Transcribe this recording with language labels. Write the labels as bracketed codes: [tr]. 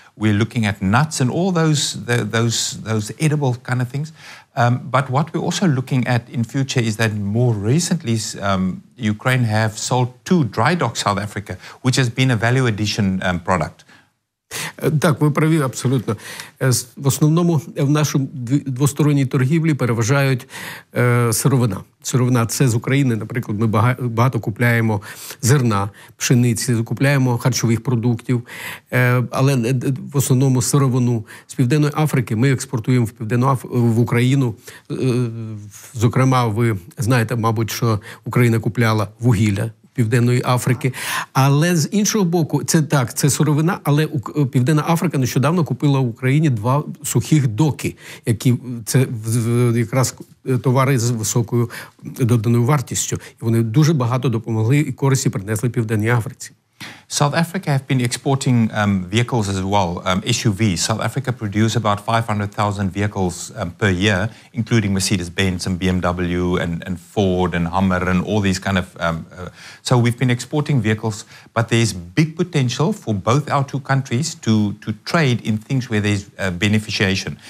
[en] We're looking at nuts and all those edible kind of things. But what we're also looking at in future is that more recently Ukraine have sold to Dry Dock South Africa, which has been a value addition product. [uk] Так, ви праві абсолютно. В основному в нашій двосторонній торгівлі переважають сировина. Сировина – це з України, наприклад, ми багато купляємо зерна, пшениці, купляємо харчових продуктів, але в основному сировину. З Південної Африки ми експортуємо в Україну. Зокрема, ви знаєте, мабуть, що Україна купляла вугілля Південної Африки. Але з іншого боку, це сировина, але Південна Африка нещодавно купила в Україні 2 сухих доки, які це якраз товари з високою доданою вартістю. І вони дуже багато допомогли і користі принесли Південній Африці. [en] South Africa have been exporting vehicles as well, SUVs. South Africa produce about 500,000 vehicles per year, including Mercedes-Benz and BMW and Ford and Hummer and all these kind of... So we've been exporting vehicles, but there's big potential for both our two countries to trade in things where there's beneficiation.